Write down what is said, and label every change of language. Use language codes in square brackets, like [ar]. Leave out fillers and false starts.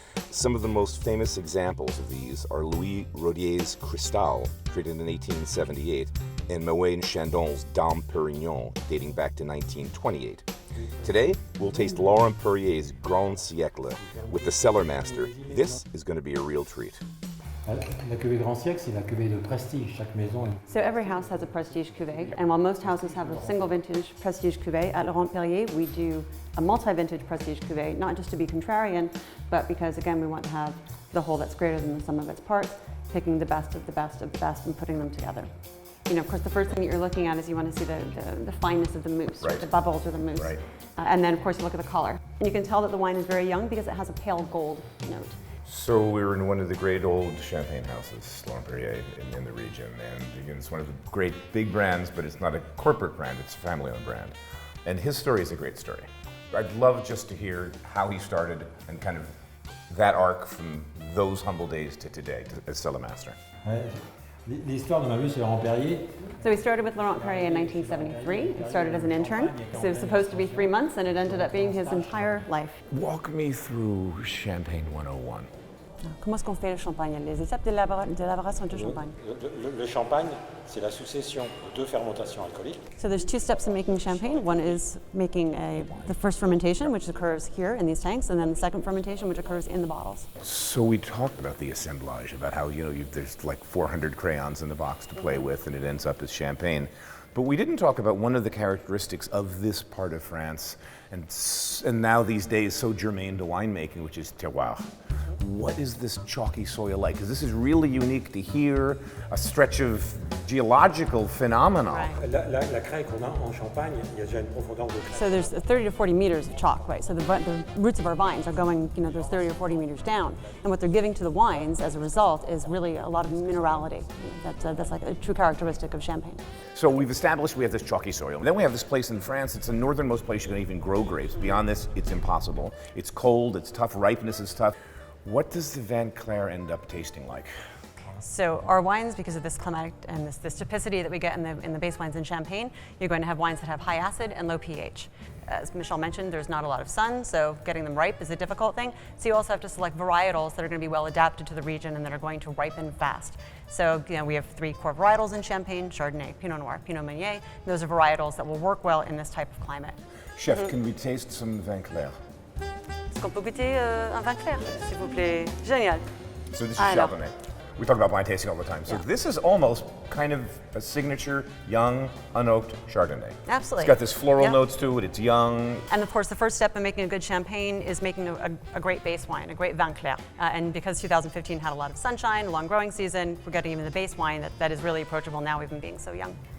[en] Some of the most famous examples of these are Louis Rodier's Cristal, created in 1878, and Moet Chandon's Dame Perignon, dating back to 1928. Today, we'll taste Laurent Perrier's Grand Siècle with the cellar master. This is going to be a real treat. [fr] La cuvée Grand Siècle, c'est la cuvée de prestige. Chaque maison. [en] So every house has a prestige cuvée, and while most houses have a single vintage prestige cuvée, at Laurent Perrier we do a multi-vintage prestige cuvée, not just to be contrarian, but because again we want to have the whole that's greater than the sum of its parts, picking the best of the best of the best and putting them together. You know, of course, the first thing that you're looking at is you want to see the fineness of the mousse, right. The bubbles or the mousse. Right. And then, of course, you look at the color. And you can tell that the wine is very young because it has a pale gold note. So we're in one of the great old champagne houses, Laurent Perrier, in the region. And again, it's one of the great big brands, but it's not a corporate brand, it's a family-owned brand. And his story is a great story. I'd love just to hear how he started and kind of that arc from those humble days to today as cellar master. [fr] L'histoire de ma vie, c'est Laurent Perrier. [en] So we started with Laurent Perrier in 1973. He started as an intern. So it was supposed to be 3 months, and it ended up being his entire life. Walk me through Champagne 101. [fr] Comment est-ce qu'on fait le champagne? Les étapes d'élaboration du champagne. Le champagne, c'est la succession de 2 fermentations alcooliques. [en] So there's 2 steps in making champagne. One is making the first fermentation, which occurs here in these tanks, and then the second fermentation, which occurs in the bottles. So we talked about the assemblage, about how there's like 400 crayons in the box to play with, and it ends up as champagne. But we didn't talk about one of the characteristics of this part of France, and now these days so germane to winemaking, which is terroir. What is this chalky soil like? Because this is really unique to hear a stretch of geological phenomenon. Right. [fr] La craie qu'on a en Champagne, il y a déjà une profondeur de craie. [en] So there's 30 to 40 meters of chalk, right? So the roots of our vines are going, there's 30 or 40 meters down. And what they're giving to the wines as a result is really a lot of minerality. That's like a true characteristic of Champagne. So we've established we have this chalky soil. Then we have this place in France. It's the northernmost place you can even grow grapes. Beyond this, it's impossible. It's cold, it's tough, ripeness is tough. What does the Van Clair end up tasting like? So our wines, because of this climatic and this typicity that we get in the base wines in Champagne, you're going to have wines that have high acid and low pH. As Michel mentioned, there's not a lot of sun, so getting them ripe is a difficult thing. So you also have to select varietals that are going to be well adapted to the region and that are going to ripen fast. So we have 3 core varietals in Champagne: Chardonnay, Pinot Noir, Pinot Meunier. Those are varietals that will work well in this type of climate. Chef, can we taste some Van Clair? [fr] Est-ce qu'on peut goûter un vin clair, s'il vous plaît? Génial. [en] So this is [fr] Alors, [en] Chardonnay. We talk about blind tasting all the time. So Yeah. this is almost kind of a signature young, unoaked Chardonnay. Absolutely. It's got this floral Yeah. notes to it. It's young. And of course, the first step in making a good champagne is making a great base wine, a great vin clair. And because 2015 had a lot of sunshine, a long growing season, we're getting even the base wine that is really approachable now, even being so young.